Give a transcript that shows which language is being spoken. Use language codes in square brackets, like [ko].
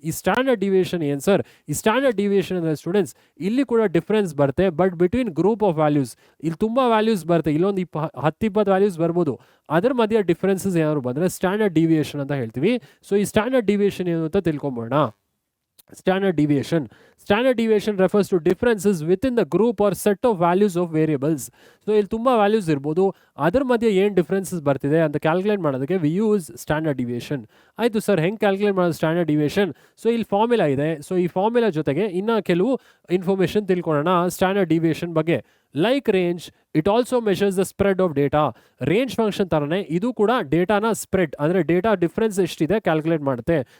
[kn] ಈ standard deviation ಏನು sir? ಈ ಸ್ಟ್ಯಾಂಡರ್ಡ್ ಡಿವಿಯೇಷನ್ ಅಂದರೆ ಸ್ಟೂಡೆಂಟ್ಸ್ ಇಲ್ಲಿ ಕೂಡ ಡಿಫ್ರೆನ್ಸ್ ಬರುತ್ತೆ, but between group of values. ಇಲ್ಲಿ ತುಂಬ ವ್ಯಾಲ್ಯೂಸ್ ಬರುತ್ತೆ, ಇಲ್ಲೊಂದು 10-20 ವ್ಯಾಲ್ಯೂಸ್ ಬರ್ಬೋದು. ಅದರ ಮಧ್ಯೆ ಡಿಫ್ರೆನ್ಸಸ್ ಏನಾದ್ರು ಬಂದರೆ ಸ್ಟ್ಯಾಂಡರ್ಡ್ ಡಿವಿಯೇಷನ್ ಅಂತ ಹೇಳ್ತೀವಿ. ಸೊ ಈ ಸ್ಟ್ಯಾಂಡರ್ಡ್ ಡಿವಿಯೇಷನ್ ಏನು ಅಂತ ತಿಳ್ಕೊಂಬೋಣ. [en] Standard deviation refers to differences within the group or set of values of variables. [kn] So ಇಲ್ಲಿ ತುಂಬ ವ್ಯಾಲ್ಯೂಸ್ ಇರ್ಬೋದು, ಅದರ ಮಧ್ಯೆ ಏನು ಡಿಫ್ರೆನ್ಸಸ್ ಬರ್ತಿದೆ ಅಂತ ಕ್ಯಾಲ್ಕುಲೇಟ್ ಮಾಡೋದಕ್ಕೆ ವಿ ಯೂಸ್ ಸ್ಟ್ಯಾಂಡರ್ಡ್ ಡಿವಿಯೇಷನ್. ಆಯಿತು ಸರ್, ಹೆಂಗೆ ಕ್ಯಾಲ್ಕುಲೇಟ್ ಮಾಡೋದು ಸ್ಟ್ಯಾಂಡರ್ಡ್ ಡಿವಿಯೇಷನ್? ಸೊ ಇಲ್ಲಿ ಫಾರ್ಮುಲಾ ಇದೆ. ಸೊ ಈ ಫಾರ್ಮುಲಾ ಜೊತೆಗೆ ಇನ್ನು ಕೆಲವು ಇನ್ಫಾರ್ಮೇಷನ್ ತಿಳ್ಕೊಳ್ಳೋಣ ಸ್ಟ್ಯಾಂಡರ್ಡ್ ಡಿವಿಯೇಷನ್ ಬಗ್ಗೆ. [en] Like range, it also measures the spread of data. [kn] Range function ಥರನೇ ಇದು ಕೂಡ ಡೇಟಾನ ಸ್ಪ್ರೆಡ್ ಅಂದರೆ ಡೇಟಾ ಡಿಫ್ರೆನ್ಸ್ ಎಷ್ಟಿದೆ ಕ್ಯಾಲ್ಕುಲೇಟ್ ಮಾಡುತ್ತೆ.